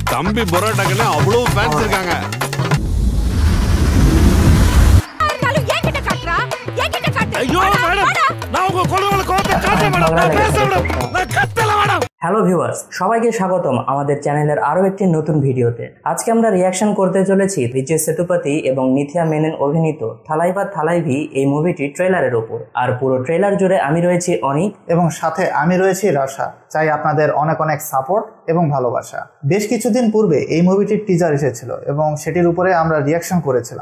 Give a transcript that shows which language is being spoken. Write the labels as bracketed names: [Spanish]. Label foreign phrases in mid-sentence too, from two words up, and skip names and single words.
[Tamil] தம்பி பரோட்டாக்குன்னு அவ்வளவு ஃபேன்ஸ் இருக்காங்க. ஐயோ மேடம், நான் உங்க கொள்கைகளை கோபத்தை காட்ட மேடம், நான் பேச மேடம், நான் கத்தல மேடம்। [Bangla] হ্যালো ভিউয়ার্স, সবাইকে স্বাগতম আমাদের চ্যানেলের আরো একটি নতুন ভিডিওতে। আজকে আমরা রিঅ্যাকশন করতে চলেছি বিজয় সেতুপতি এবং নিথিয়া মেনন অভিনীত থালাইভা থালাইভি এই মুভিটির ট্রেলারের উপর। আর পুরো ট্রেলার জুড়ে আমি রয়েছি অনিক এবং সাথে আমি রয়েছি রাশা। চাই আপনাদের অনেক অনেক সাপোর্ট এবং ভালোবাসা। বেশ কিছুদিন পূর্বে এই মুভিটির টিজার এসেছিল এবং সেটির উপরে আমরা রিঅ্যাকশন করেছিলাম।